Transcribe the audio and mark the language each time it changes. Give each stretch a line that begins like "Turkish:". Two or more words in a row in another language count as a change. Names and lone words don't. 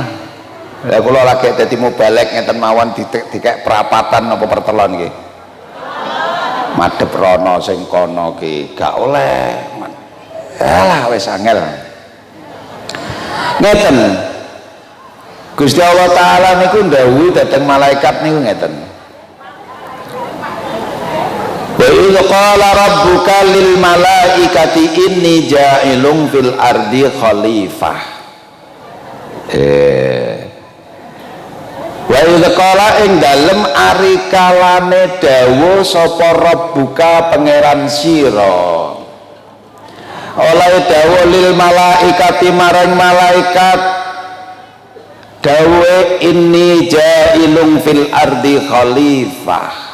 Javanese: Lah kula lagi dadi mubalek ngeten mawon dikek perapatan napa pertelon nggih. Madhep rono sing kono ki gak oleh. Alah wis angel. Ngeten. Gusti Allah taala niku ndhawuhi dhateng malaikat niku ngeten.
Arabic: وإذ قال ربك للملائكة إني جاعل في الأرض خليفة. وإذ قال
Javanese: ing dalem ari kalane dawuh sapa rabbuka pangeran sira. Oleh dawuh
Arabic: للملائكة
Javanese: marang malaikat dawuh
Arabic: إني جاعل في الأرض خليفة.